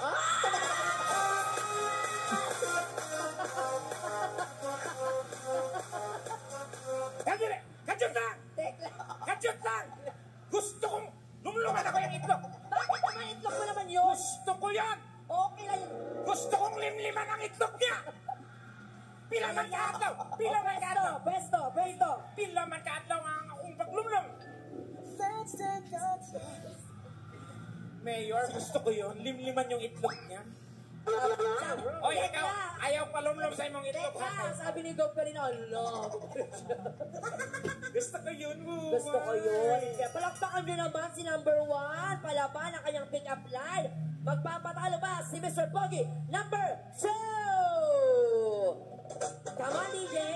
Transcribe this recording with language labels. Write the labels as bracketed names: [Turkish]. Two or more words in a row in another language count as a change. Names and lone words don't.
[Cebuano] Kajut! Kajut lang! [Filipino] Tekla. [Cebuano] Kajut lang! [Filipino] Gusto kong lumluman ako yung itlog! Bakit naman itlog mo naman yun? Gusto ko yan! Okay lang yun. Gusto kong limliman ang itlog niya! [Cebuano] Pila man kaadlaw! Pila man kaadlaw! [Filipino] Pwesto, pwesto. [Cebuano] Pila man kaadlaw ang akong paglumlum! [Filipino] Mayor, gusto ko yun. Limliman yung itlog niya. Oy, ikaw! [Cebuano] Ayaw palumlum sa imong itlog, [Filipino] Teka, ha? sabi ni Doc kanina, Allah. Gusto ko yun, Bubay. Gusto ko yun. Kaya palakpakan nyo naman si number 1. Palaban ang kanyang pick-up line. Magpapatalo ba si Mr. Pogi? [English] Number 2! Come on, DJ.